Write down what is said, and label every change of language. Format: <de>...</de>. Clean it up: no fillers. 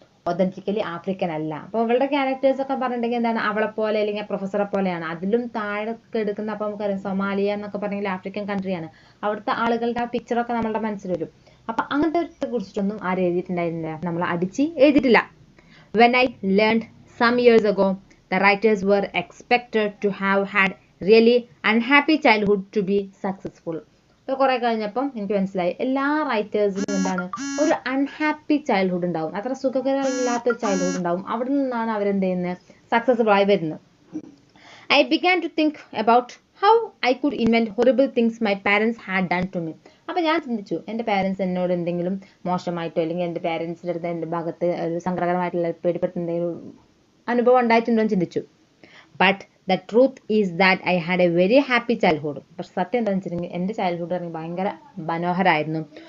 <ml>ഒതന്റിക്കലി African അല്ല. അപ്പോൾ അവളുടെ ക്യാരക്ടേഴ്സ് ഒക്കെ പറഞ്ഞിട്ടുണ്ടെങ്കിൽ എന്താണ്? അവളെ പോലെ അല്ലെങ്കിൽ പ്രൊഫസറെ പോലെയാണ്. അതിലും താഴെ എടുക്കുന്ന, അപ്പോൾ നമുക്കറിയാം സൊമാലിയ എന്നൊക്കെ പറഞ്ഞെങ്കിൽ ആഫ്രിക്കൻ കൺട്രിയാണ്. അവിടുത്തെ ആളുകളുടെ ആ പിക്ചറൊക്കെ നമ്മളുടെ മനസ്സിൽ വരും. അപ്പൊ അങ്ങനത്തെ കുറിച്ചിട്ടൊന്നും ആരും എഴുതിയിട്ടുണ്ടായിരുന്നില്ല, നമ്മൾ അടിച്ച് എഴുതിയിട്ടില്ല.</ml> <en>When I learned some years ago, the writers were expected to have had really unhappy childhood to be successful.</en> <ml>അപ്പോൾ കുറെ കഴിഞ്ഞപ്പം എനിക്ക് മനസ്സിലായി, എല്ലാ റൈറ്റേഴ്സിനും എന്താണ്? ഒരു അൺഹാപ്പി ചൈൽഡ്ഹുഡ് ഉണ്ടാവും, അത്ര സുഖകരമില്ലാത്തൊരു ചൈൽഡ്ഹുഡ് ഉണ്ടാവും. അവിടെ നിന്നാണ് അവരെന്ത് ചെയ്യുന്നത്? സക്സസ്ഫുൾ ആയി വരുന്നത്.</ml> <en>I began to think about how I could invent horrible things my parents had done to me.</en> <ml>അപ്പോൾ ഞാൻ ചിന്തിച്ചു എൻ്റെ പാരൻസ് എന്നോട് എന്തെങ്കിലും മോശമായിട്ടോ അല്ലെങ്കിൽ എൻ്റെ പാരൻസിൻ്റെ അടുത്ത് എൻ്റെ ഭാഗത്ത് ഒരു സങ്കടകരമായിട്ടുള്ള പേടിപ്പെടുത്തുന്ന എന്തെങ്കിലും അനുഭവം ഉണ്ടായിട്ടുണ്ടോ എന്ന് ചിന്തിച്ചു.</ml> <en>But the truth is that I had a very happy childhood.</en> <ml>പക്ഷെ സത്യം എന്താണെന്ന് വെച്ചിട്ടുണ്ടെങ്കിൽ എൻ്റെ ചൈൽഡ്ഹുഡ് ആണെങ്കിൽ ഭയങ്കര മനോഹരമായിരുന്നു.</ml>